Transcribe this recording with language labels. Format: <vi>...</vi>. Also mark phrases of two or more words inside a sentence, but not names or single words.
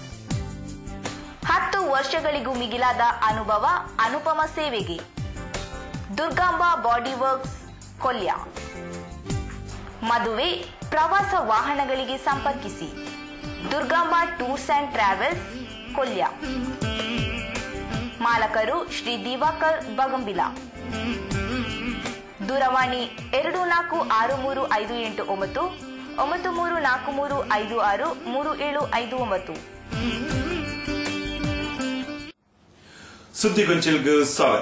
<kn>10 ವರ್ಷಗಳಿಗೂ ಮಿಗಿಲಾದ ಅನುಭವ, ಅನುಪಮ ಸೇವೆಗೆ ದುರ್ಗಾಂಬ ಬಾಡಿ ವರ್ಕ್ಸ್ ಕೊಲ್ಯ. ಮದುವೆ, ಪ್ರವಾಸ ವಾಹನಗಳಿಗೆ ಸಂಪರ್ಕಿಸಿ ದುರ್ಗಾಂಬ ಟೂರ್ಸ್ ಅಂಡ್ ಟ್ರಾವೆಲ್ಸ್ ಕೊಲ್ಯ. ಮಾಲಕರು ಶ್ರೀ ದಿವಾಕರ್ ಬಗಂಬಿಲ. ದೂರವಾಣಿ 246358 9343563759. ಸುದ್ದಿಗೊಂಚಲ್ಗೆ ಸ್ವಾಗತ.</kn>